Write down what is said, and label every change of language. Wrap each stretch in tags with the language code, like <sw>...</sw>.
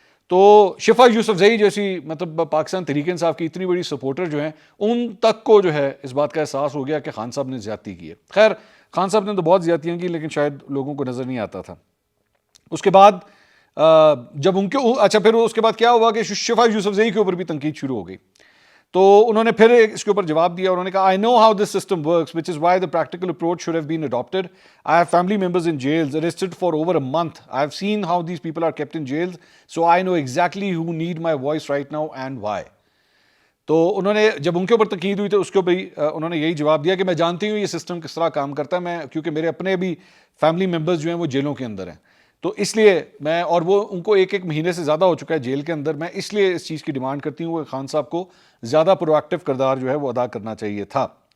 <ur>تو شفا یوسف زئی جیسی مطلب پاکستان تحریک انصاف کی اتنی بڑی سپورٹر جو ہیں, ان تک کو جو ہے اس بات کا احساس ہو گیا کہ خان صاحب نے زیادتی کی ہے. خیر خان صاحب نے تو بہت زیادتیاں کی, لیکن شاید لوگوں کو نظر نہیں آتا تھا. اس کے بعد جب ان کے اچھا پھر اس کے بعد کیا ہوا کہ شفا یوسف زئی کے اوپر بھی تنقید شروع ہو گئی. تو انہوں نے پھر اس کے اوپر جواب دیا, انہوں نے کہا</ur> <en>I know how this system works, which is why the practical approach should have been adopted. I have family members in jails, arrested for over a month. I have seen how these people are kept in jails, so I know exactly who need my voice right now and why.</en> <ur>تو انہوں نے جب ان کے اوپر تنقید ہوئی تو اس کے اوپر انہوں نے یہی جواب دیا کہ میں جانتی ہوں یہ سسٹم کس طرح کام کرتا ہے, میں کیونکہ میرے اپنے بھی فیملی ممبرز جو ہیں وہ جیلوں کے اندر ہیں, تو اس لیے میں, اور وہ ان کو ایک مہینے سے زیادہ ہو چکا ہے جیل کے اندر, میں اس لیے اس چیز کی ڈیمانڈ کرتی ہوں کہ خان صاحب کو زیادہ پرو ایکٹیو کردار جو ہے وہ ادا کرنا چاہیے تھا.</ur>